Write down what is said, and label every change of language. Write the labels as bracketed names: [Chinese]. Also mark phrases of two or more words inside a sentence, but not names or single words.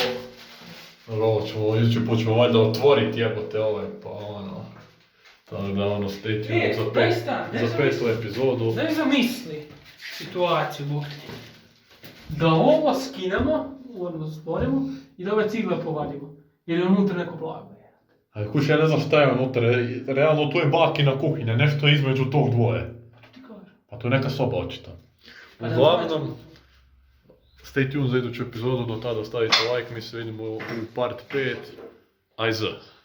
[Croatian] Ovo ćemo, idući put ćemo valjda otvoriti jebote ovaj, pa ono. Tako da ono, [English] stay tuned [Croatian] za 500 epizodu. Daj zamisli situaciju, Bog ti. Da ovo skinemo, odnosno stvorimo, i da ove cigle povadimo. Jer je unutra neko blago. A kuć, ja ne znam šta je unutra, realno tu je bakina kuhinja, nešto je između tog dvoje. Ti kažeš. Pa to je neka soba očita. Pa da, Uglavnom, [English] stay tuned [Croatian] za iduću epizodu, do tada stavite like, mi se vidimo u part 5. Ajde.